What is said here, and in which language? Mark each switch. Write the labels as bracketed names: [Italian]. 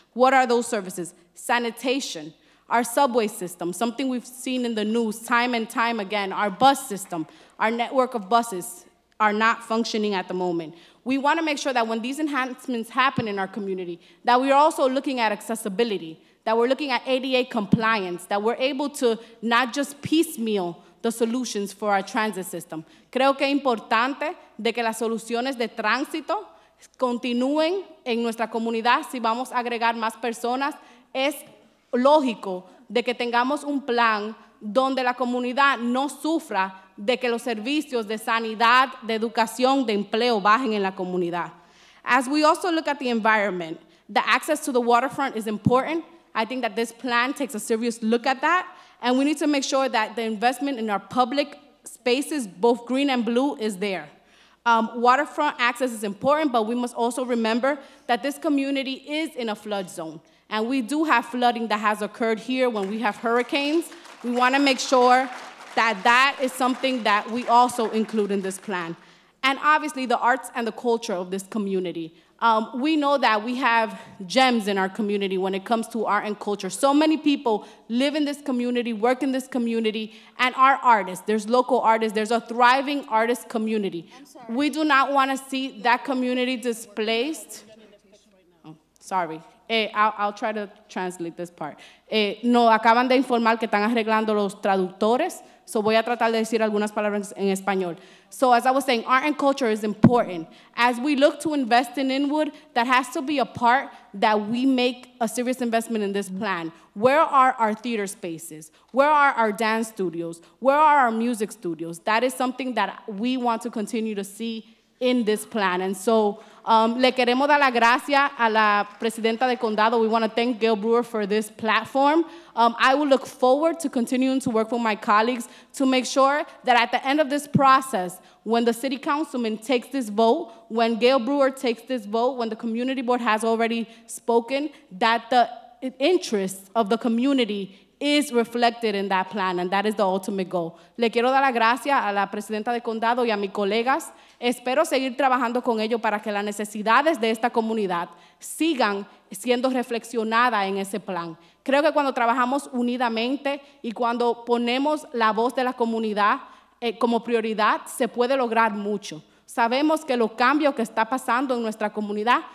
[English] What are those services? Sanitation, our subway system, something we've seen in the news time and time again, our bus system, our network of buses are not functioning at the moment. We want to make sure that when these enhancements happen in our community, that we are also looking at accessibility, that we're looking at ADA compliance, that we're able to not just piecemeal the solutions for our transit system. [Spanish] Creo que es importante de que las soluciones de tránsito continúen en nuestra comunidad. Si vamos a agregar más personas, es lógico de que tengamos un plan donde la comunidad no sufra de que los servicios de sanidad, de educación, de empleo bajen en la comunidad. [English] As we also look at the environment, the access to the waterfront is important. I think that this plan takes a serious look at that, and we need to make sure that the investment in our public spaces, both green and blue, is there. Waterfront access is important, but we must also remember that this community is in a flood zone, and we do have flooding that has occurred here when we have hurricanes. We want to make sure that that is something that we also include in this plan. And obviously, the arts and the culture of this community. We know that we have gems in our community when it comes to art and culture. So many people live in this community, work in this community, and are artists. There's local artists. There's a thriving artist community. We do not want to see that community displaced. Oh, sorry. I'll try to translate this part. [Spanish] Nos acaban de informar que están arreglando los traductores, so voy a tratar de decir algunas palabras en español. [English] So as I was saying, art and culture is important. As we look to invest in Inwood, that has to be a part that we make a serious investment in this plan. Where are our theater spaces? Where are our dance studios? Where are our music studios? That is something that we want to continue to see in this plan. And so [Spanish] le queremos dar la gracia a la presidenta de condado. [English] We want to thank Gail Brewer for this platform. I will look forward to continuing to work with my colleagues to make sure that at the end of this process, when the city councilman takes this vote, when Gail Brewer takes this vote, when the community board has already spoken, that the interests of the community is reflected in that plan, and that is the ultimate goal. [Spanish] Le quiero dar la gracia a la presidenta de condado y a mis colegas. Espero seguir trabajando con ellos para que las necesidades de esta comunidad sigan siendo reflexionadas en ese plan. Creo que cuando trabajamos unidamente y cuando ponemos la voz de la comunidad como prioridad, se puede lograr mucho. Sabemos que los cambios que está pasando en nuestra comunidad